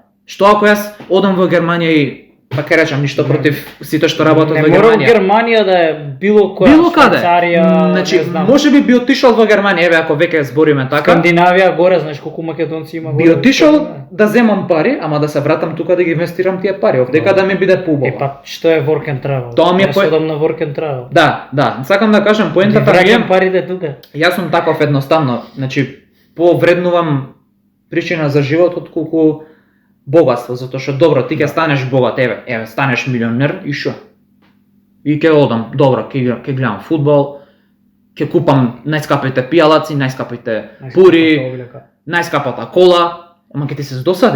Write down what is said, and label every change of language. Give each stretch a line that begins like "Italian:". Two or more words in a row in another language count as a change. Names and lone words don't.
Macedonian: Што ако јас одам во Германија и па ќе речам ништо против сите што работат Не во мора Германија. Германија да е било која Било каде. Швајцарија, Значи, не знам. може би отишол во Германија, еве ако веќе збориме така. Скандинавија горе, знаеш колку македонци има горе. Би отишол да земам пари, ама да се вратам тука да ги инвестирам тие пари, овдека да ми биде поубаво. Е па што е
English: work and travel?
Macedonian: Тоа ми е Јас по- одам на
English: work and travel.
Macedonian: Да, сакам да кажам Ги поентата ми е, враќам парите тука. јас сум таков едноставно, значи повреднувам причина за животот колку богатство, затоа што добро ти ќе станеш богат, еве станеш милионер и шо? И ќе одам, добро, ќе гледам фудбал, ќе купам најскапите пијалаци, најскапите пури, најскапата кола, ама ќе ти се здосади.